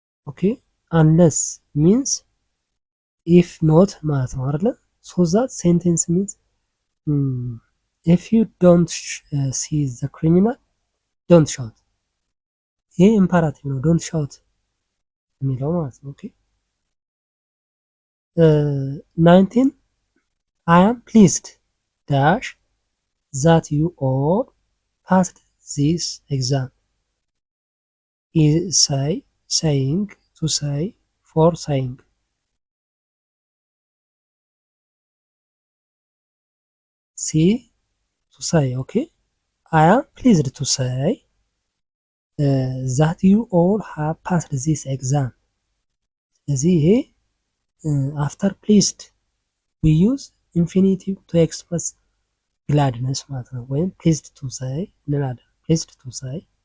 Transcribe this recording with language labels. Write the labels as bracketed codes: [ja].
[en] Okay, unless means if not [am] ማለት ነው አይደለ? [en] so that sentence means if you don't see the criminal don't shout. [am] ይሄ ኢምፐራቲቭ ነው [en] don't shout [am] የሚለው ማለት ነው። ኦኬ 19 [en] I am pleased dash that you all passed this exam is saying to say for saying see to say okay I am pleased to say that you all have passed this exam [am] ስለዚህ ይሄ [en] after pleased we use infinitive to express gladness [am] ማለት ነው ወይም [en] pleased to say [am] እንላለን [en] pleased to say